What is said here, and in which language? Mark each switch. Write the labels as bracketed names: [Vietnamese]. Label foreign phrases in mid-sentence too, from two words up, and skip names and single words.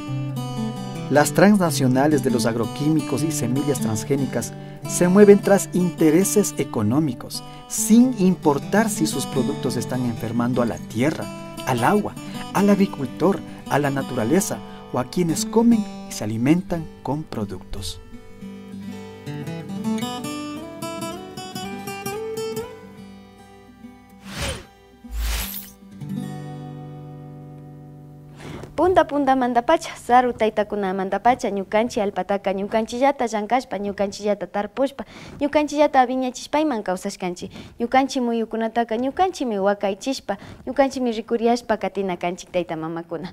[Spanish] Las transnacionales de los agroquímicos y semillas transgénicas se mueven tras intereses económicos, sin importar si sus productos están enfermando a la tierra, al agua, al agricultor, a la naturaleza o a quienes comen y se alimentan con productos. [Quechua] Punta mandapacha, saru taytakuna mandapacha, ñukanchi alpataka ñukanchillata llankashpa, ñukanchillata tarpushpa, ñukanchillata viñachishpayman kawsashkanchi, ñukanchi muyukunataka ñukanchimi wakaychishpa, ñukanchimi rikuriashpa katina kanchik tayta mamakuna.